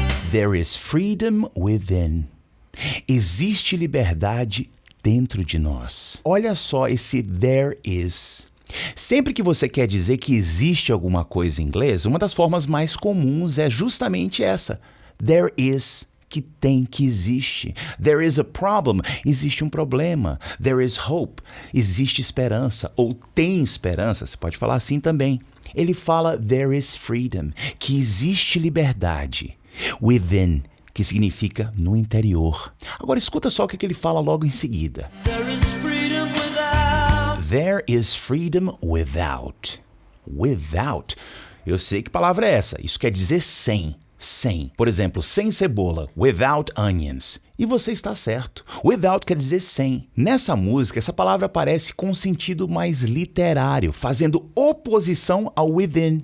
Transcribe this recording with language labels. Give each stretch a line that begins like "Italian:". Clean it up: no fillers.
English: There is freedom within.
Portuguese: Existe liberdade dentro de nós. Olha só esse there is. Sempre que você quer dizer que existe alguma coisa em inglês, uma das formas mais comuns é justamente essa. There is, que tem, que existe.
English: There is a problem,
Portuguese: existe um problema.
English: There is hope,
Portuguese: existe esperança, ou tem esperança, você pode falar assim também. Ele fala
English: there is freedom,
Portuguese: que existe liberdade. Within, que significa no interior. Agora escuta só o que ele fala logo em seguida.
English: There is freedom without. There is freedom without. Without.
Portuguese: Eu sei que palavra é essa. Isso quer dizer sem. Sem. Por exemplo, sem cebola.
English: Without onions.
Portuguese: E você está certo. Without quer dizer sem. Nessa música, essa palavra aparece com um sentido mais literário, fazendo oposição ao within.